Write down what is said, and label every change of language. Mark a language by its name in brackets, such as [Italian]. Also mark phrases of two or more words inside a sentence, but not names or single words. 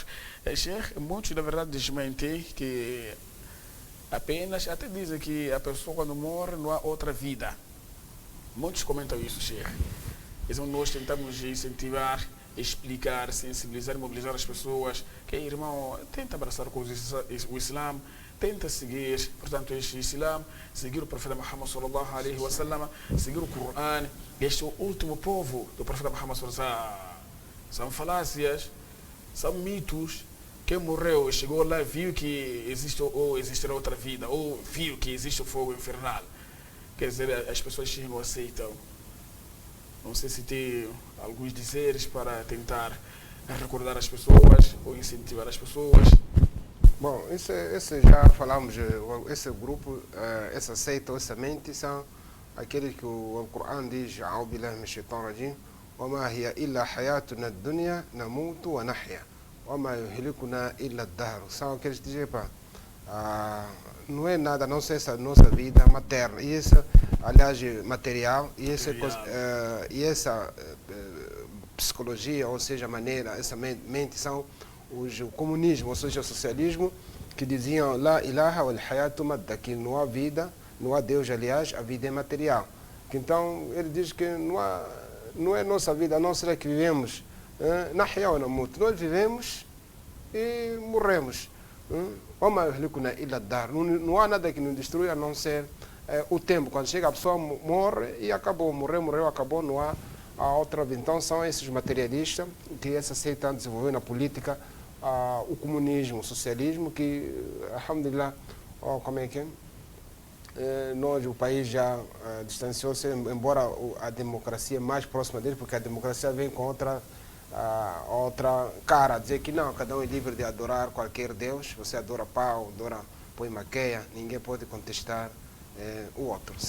[Portuguese] Sheikh, muitos, na verdade, desmentem que apenas, até dizem que a pessoa quando morre não há outra vida. Muitos comentam isso, Sheikh. Então nós tentamos incentivar, explicar, sensibilizar, mobilizar as pessoas que, irmão, tenta abraçar com o Islã, tenta seguir, portanto, este Islã, seguir o profeta Muhammad [Arabic] صلى الله عليه وسلم, [Portuguese] seguir o Coran. Este é o último povo do profeta Muhammad [Arabic] صلى الله عليه وسلم. [Portuguese] São falácias, são mitos. Quem morreu, chegou lá, viu que existe ou existirá outra vida, ou viu que existe o fogo infernal. Quer dizer, as pessoas não aceitam. Não sei se tem alguns dizeres para tentar recordar as pessoas ou incentivar as pessoas. Bom, esse já falamos, esse grupo, essa seita, essa mente são aquele que o Alcorão diz, [Arabic] "أعوذ بالله من الشيطان الرجيم, وما هي إلا حياتنا الدنيا نموت ونحيا، وما يهلكنا إلا الدهر." [Portuguese] São aqueles que dizem, não é nada, não sei essa nossa vida materna, e essa, aliás, material, e essa psicologia, ou seja, maneira, essa mente são o comunismo, ou seja, o socialismo, que diziam [Arabic] لا إله والحياة مادة, [Portuguese] que não há vida, não há Deus, aliás, a vida é material. Então, ele diz que não é nossa vida, a não ser que vivemos [Arabic] نحيا ونموت, [Portuguese] nós vivemos e morremos. Não há nada que nos destrua a não ser o tempo. Quando chega a pessoa morre e acabou, morreu, acabou, não há a outra vida. Então são esses materialistas que essa seita desenvolveu na política, o comunismo, o socialismo, que, alhamdulillah, como é que nós, o país já distanciou-se, embora a democracia mais próxima dele, porque a democracia vem com outra cara, dizer que não, cada um é livre de adorar qualquer Deus, você adora pau, adora poimaqueia, ninguém pode contestar o outro, sim.